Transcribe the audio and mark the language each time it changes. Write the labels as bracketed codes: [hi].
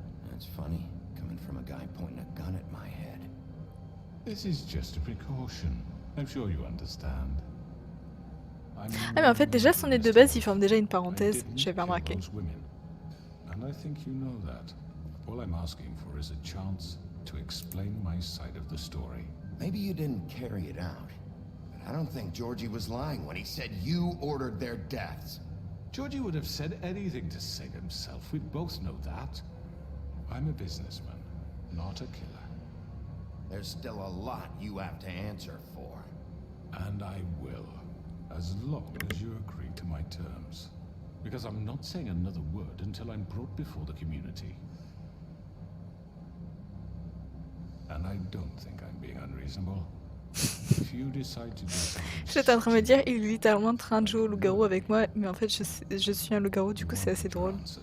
[en] That's funny, coming from a guy pointing a gun at my head. This is just a precaution. I'm sure you understand. [fr] Ah mais en fait déjà son nez de base il forme déjà une parenthèse, j'avais remarqué. [en] And I think you know that. All I'm asking for is a chance to explain my side of the story. Maybe you didn't carry it out, but I don't think Georgie was lying when he said you ordered their deaths. Georgie would have said anything to save himself. We both know that. I'm a businessman, not a killer. There's still a lot you have to answer for. And I will, as long as you agree to my terms. Because I'm not saying another word until I'm brought before the community. And I don't think I'm being unreasonable. If you decide to do something... [fr] J'étais en train de me dire, il est littéralement en train de jouer au loup-garou avec moi, mais en fait je suis un loup-garou, du coup c'est assez drôle.